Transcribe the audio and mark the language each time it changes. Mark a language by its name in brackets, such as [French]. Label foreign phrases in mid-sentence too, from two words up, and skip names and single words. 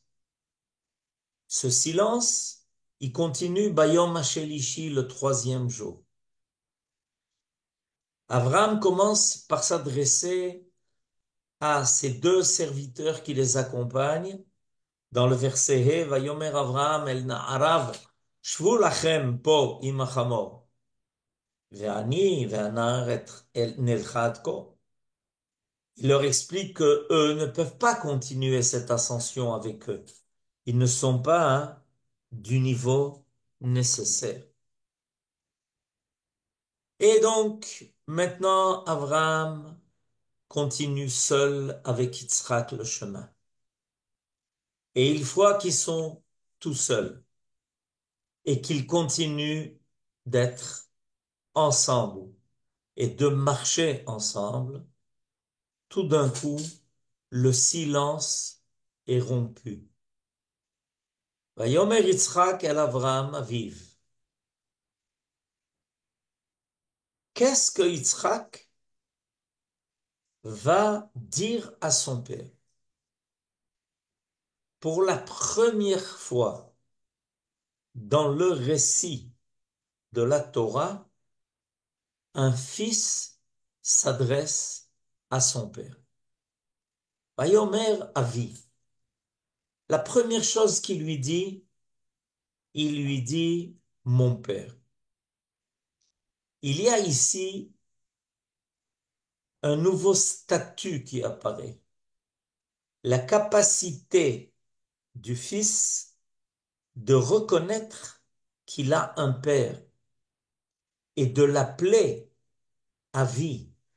[French] Ce silence, il continue [Hebrew] ביום השלישי [French] le 3e jour. Abraham commence par s'adresser à ces 2 serviteurs qui les accompagnent. Dans le verset He, [Hebrew] ויאמר אברהם אל נעריו שבו לכם פה עם החמור ואני והנער אל נלכד כה. [French] Il leur explique que eux ne peuvent pas continuer cette ascension avec eux. Ils ne sont pas du niveau nécessaire. Et donc, maintenant, Abraham continue seul avec Yitzhak le chemin. Et une fois qu'ils sont tout seuls et qu'ils continuent d'être ensemble et de marcher ensemble, tout d'un coup, le silence est rompu. [Hebrew] ויאמר יצחק אל אברהם אביו. [French] Qu'est-ce que Yitzhak va dire à son père? Pour la première fois dans le récit de la Torah, un fils s'adresse à son père. [Hebrew] ויאמר אבי. [French] La première chose qu'il lui dit, il lui dit mon père. Il y a ici un nouveau statut qui apparaît. La capacité du fils de reconnaître qu'il a un père et de l'appeler avi.